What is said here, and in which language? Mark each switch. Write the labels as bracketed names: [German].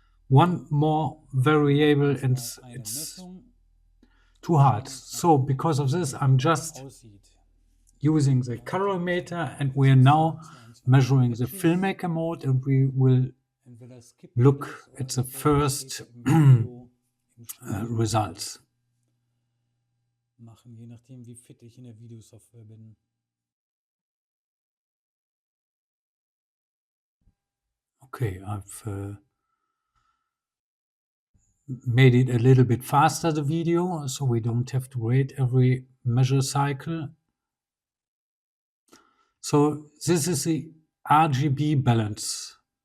[English] one more variable and it's too hard. So because of this, I'm just using the colorimeter and we are now measuring the filmmaker mode and we will look at the first results. [German] Machen, je nachdem, wie fit ich in der Videosoftware bin. [English] Okay, I've made it a little bit faster, the video, so we don't have to wait every measure cycle. So this is the RGB balance.